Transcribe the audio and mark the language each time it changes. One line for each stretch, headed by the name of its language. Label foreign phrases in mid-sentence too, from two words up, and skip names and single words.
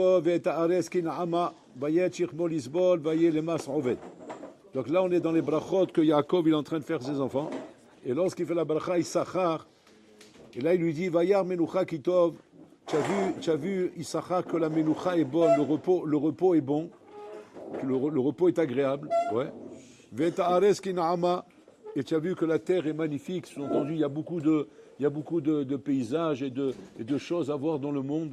French: Donc là, on est dans les brachot que Yaakov il est en train de faire ses enfants. Et lorsqu'il fait la bracha, Issachar, et là il lui dit,
Hebrew: וירא מנוחה כי טוב.
French: Tu as vu Issachar que la menucha est bonne, le repos est bon, que le repos est agréable.
Hebrew: Ouais. ואת הארץ כי נעמה.
French: Et tu as vu que la terre est magnifique. Sous-entendu, il y a beaucoup de paysages et de choses à voir dans le monde.